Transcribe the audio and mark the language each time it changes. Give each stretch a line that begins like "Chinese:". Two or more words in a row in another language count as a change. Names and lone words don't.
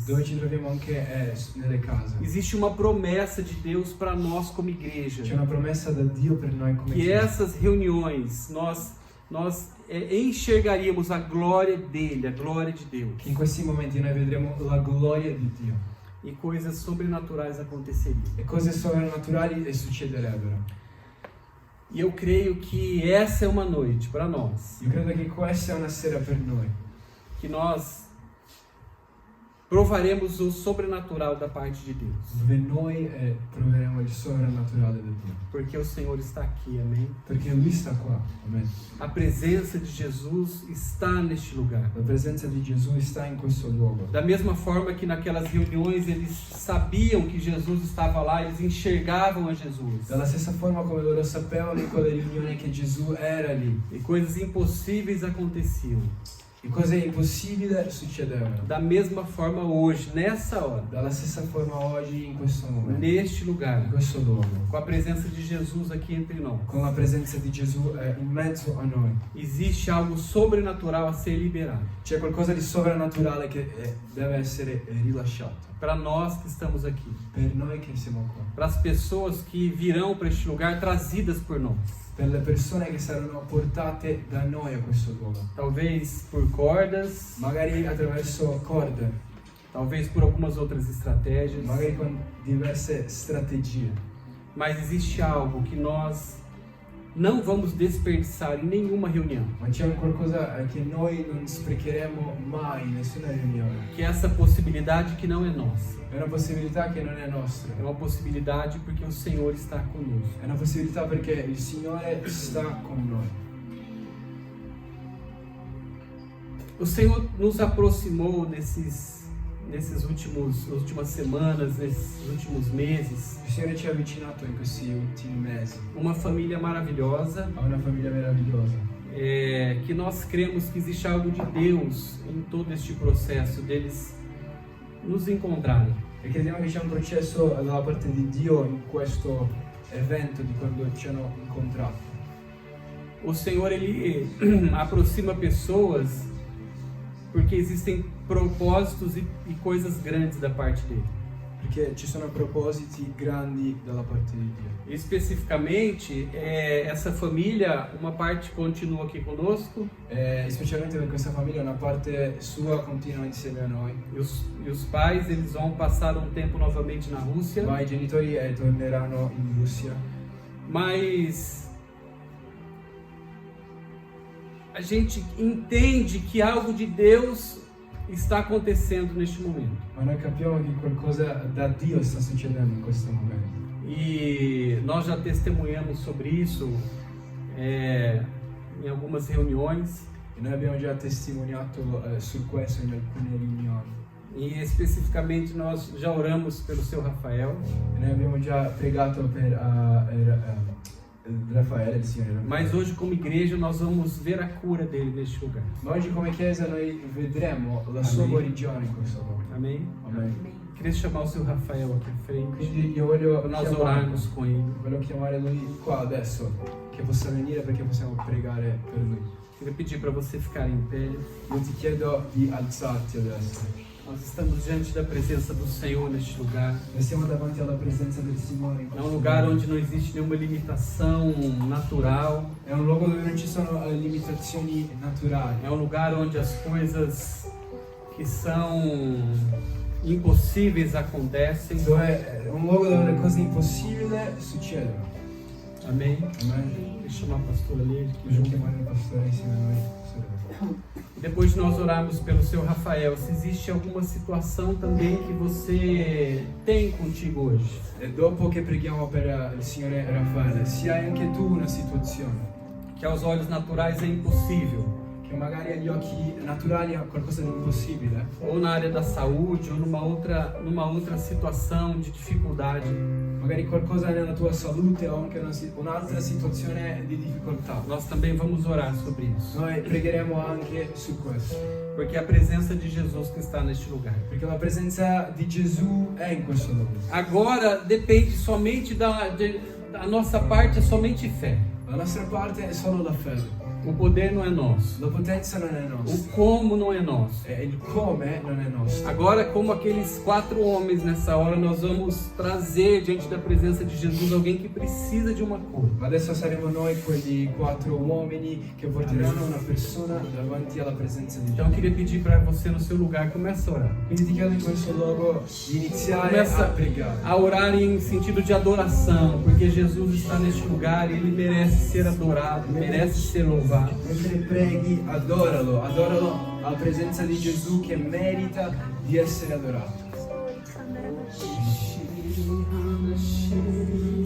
Italian: Dove ci troviamo anche nelle case.
Portuguese: Existe uma promessa de Deus para nós como igreja,
Italian: C'è una promessa da Dio per noi come
Portuguese: que
Italian: chiesa.
Portuguese: essas reuniões nós enxergaríamos a glória dele, a glória de Deus,
Italian: Che in questi momenti noi vedremo la gloria di Dio.
Portuguese: e coisas sobrenaturais aconteceriam.
Italian: E cose sovrannaturali succederebbero.
Portuguese: E eu creio que essa é uma noite para nós,
Italian: Io credo che questa è una sera per noi.
Portuguese: que nós provaremos o sobrenatural da parte de Deus.
Italian: Dove noi proveremo vediamo il sovrannaturale del Dio.
Portuguese: Porque o Senhor está aqui, amém?
Italian: Perché Lui sta qua, amen.
Portuguese: A presença de Jesus está neste lugar.
Italian: La presenza di Gesù sta in questo luogo.
Portuguese: Da mesma forma que naquelas reuniões eles sabiam que Jesus estava lá, eles enxergavam a Jesus.
Italian: Dalla stessa forma come loro sapevano in quelle riunioni che Gesù era lì.
Portuguese: E coisas impossíveis aconteciam.
Italian: E cose impossibili succedevano.
Portuguese: Da mesma forma hoje, nessa hora,
Italian: Dalla stessa forma oggi in questo momento.
Portuguese: neste
Italian: In
Portuguese: lugar,
Italian: questo luogo.
Portuguese: com a presença de Jesus aqui entre nós,
Italian: Con la presenza di Gesù in mezzo a noi.
Portuguese: existe algo sobrenatural a ser liberado.
Italian: C'è qualcosa di sovrannaturale che deve essere rilasciato.
Portuguese: Para nós que estamos aqui,
Italian: Per noi che siamo qua.
Portuguese: para as pessoas que virão para este lugar trazidas por nós.
Italian: Per le persone che saranno portate da noi a questo luogo.
Portuguese: Talvez por cordas,
Italian: Magari attraverso corde,
Portuguese: talvez por algumas outras estratégias,
Italian: magari con diverse strategie.
Portuguese: mas existe algo que nós não vamos desperdiçar em nenhuma reunião,
Italian: Ma c'è un qualcosa che noi non sprecheremo mai in nessuna riunione.
Portuguese: que é essa possibilidade que não é nossa.
Italian: È una possibilità che non è nostra.
Portuguese: É uma possibilidade porque o Senhor está conosco.
Italian: È una possibilità perché il Signore sta con noi.
Portuguese: O Senhor nos aproximou nesses últimas semanas, nesses últimos meses,
Italian: Il Signore ci ha avvicinato in questi ultimi mesi
Portuguese: uma família maravilhosa,
Italian: a una famiglia meravigliosa.
Portuguese: que nós cremos que existe algo de Deus em todo este processo deles nos encontrarem.
Italian: E crediamo che c'è un processo dalla parte di Dio in questo evento di quando ci hanno incontrato.
Portuguese: O Senhor, Ele aproxima pessoas porque existem propósitos e coisas grandes da parte dele.
Italian: Perché ci sono propositi grandi dalla parte di Dio.
Portuguese: Especificamente, essa família, uma parte continua aqui conosco
Italian: Specialmente per questa famiglia una parte sua continua insieme a noi.
Portuguese: e os pais eles vão passar um tempo novamente na Rússia,
Italian: Ma i genitori torneranno in Russia.
Portuguese: mas a gente entende que algo de Deus está acontecendo neste momento.
Italian: Ma noi capiamo che qualcosa da Dio sta succedendo in questo momento.
Portuguese: E nós já testemunhamos sobre isso em algumas reuniões.
Italian: E noi abbiamo già testimoniato su questo in alcune riunioni.
Portuguese: E especificamente nós já oramos pelo seu Rafael,
Italian: E noi abbiamo già pregato per Raffaele, il Signore.
Portuguese: mas hoje como igreja nós vamos ver a cura dele neste lugar.
Italian: Ma oggi come Chiesa noi vedremo la sua Amen. guarigione in questo luogo.
Portuguese: Amém?
Italian: Amen.
Portuguese: Queria chamar o seu Rafael aqui à frente
Italian: Quindi io voglio
Portuguese: para nós orarmos com ele.
Italian: voglio chiamare lui qua adesso, che possa venire perché possiamo pregare per lui.
Portuguese: Queria pedir para você ficar em pé.
Italian: Io ti chiedo di alzarti adesso.
Portuguese: Nós estamos diante da presença do Senhor neste lugar.
Italian: Noi siamo davanti alla presenza del Signore in
Portuguese: É
Italian: questo
Portuguese: um lugar
Italian: luogo.
Portuguese: onde não existe nenhuma limitação natural.
Italian: È un luogo dove non ci sono limitazioni naturali.
Portuguese: É um lugar onde as coisas que são impossíveis acontecem.
Italian: È un luogo dove le cose impossibili succedono.
Portuguese: Amém?
Italian: Amen.
Portuguese: Deixa eu chamar a pastora ali.
Italian: Voglio chiamare il pastore insieme a noi.
Portuguese: Depois de nós orarmos pelo seu Rafael, se existe alguma situação também que você tem contigo hoje,
Italian: E dopo che preghiamo per il Signore Raffaele, se hai anche tu una situazione
Portuguese: que aos olhos naturais é impossível,
Italian: che magari agli occhi naturali è qualcosa di impossibile,
Portuguese: ou na área da saúde, ou numa outra situação de dificuldade,
Italian: magari qualcosa nella tua salute o anche un'altra situazione di difficoltà.
Portuguese: nós também vamos orar sobre isso,
Italian: Noi pregheremo anche su questo,
Portuguese: porque a presença de Jesus que está neste lugar.
Italian: perché la presenza di Gesù è in questo luogo.
Portuguese: Agora depende somente da nossa parte, é somente fé.
Italian: La nostra parte è solo la fede,
Portuguese: O poder não é nosso,
Italian: la potenza non è
Portuguese: o
Italian: nostra
Portuguese: como não é nosso.
Italian: e il come non è nostro.
Portuguese: Agora, como aqueles 4 homens nessa hora, nós vamos trazer diante da presença de Jesus alguém que precisa de uma cura.
Italian: Ma adesso saremo noi quegli 4 uomini che porteranno una persona davanti alla presenza di
Portuguese: Então, eu
Italian: Dio.
Portuguese: queria pedir para você no seu lugar, comece a orar.
Italian: Quindi ti chiedo in questo luogo di iniziare
Portuguese: Começa
Italian: a pregare.
Portuguese: a orar em sentido de adoração, porque Jesus está neste lugar e Ele merece ser adorado, merece ser louvado.
Italian: Mentre preghi, adoralo alla presenza di Gesù che merita di essere adorato.